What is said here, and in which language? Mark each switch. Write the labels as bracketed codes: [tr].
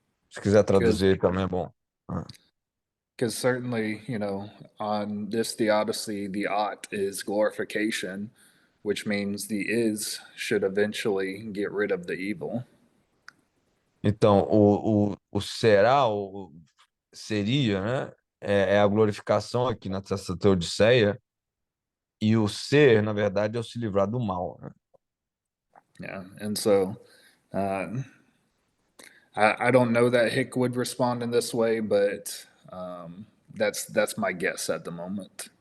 [pt] Se quiser traduzir também é bom. [en] Because certainly, you know, on this theodicy, the ought is glorification, which means the is should eventually get rid of the evil. [pt] Então, o será, o seria, né? É a glorificação aqui nessa teodiceia, e o ser, na verdade, é o se livrar do mal, né? [en] Yeah, and so I don't know that Hick would respond in this way, but that's my guess at the moment.